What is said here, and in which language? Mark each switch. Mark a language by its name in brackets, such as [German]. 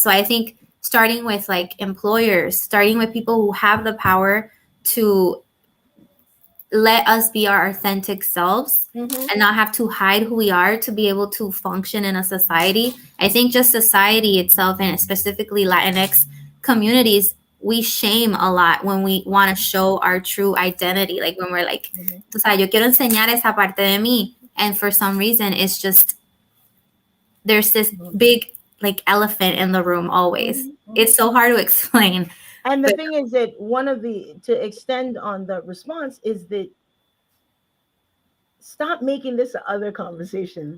[English] So I think starting with like employers, starting with people who have the power to let us be our authentic selves and not have to hide who we are to be able to function in a society. I think just society itself, and specifically Latinx communities, we shame a lot when we want to show our true identity. Like when we're like, [Spanish] tú sabes, yo quiero enseñar esa parte de mí. [English] And for some reason, it's just, there's this big like elephant in the room always. It's so hard to explain. And the thing is that to extend on the response is that stop making this a other conversation.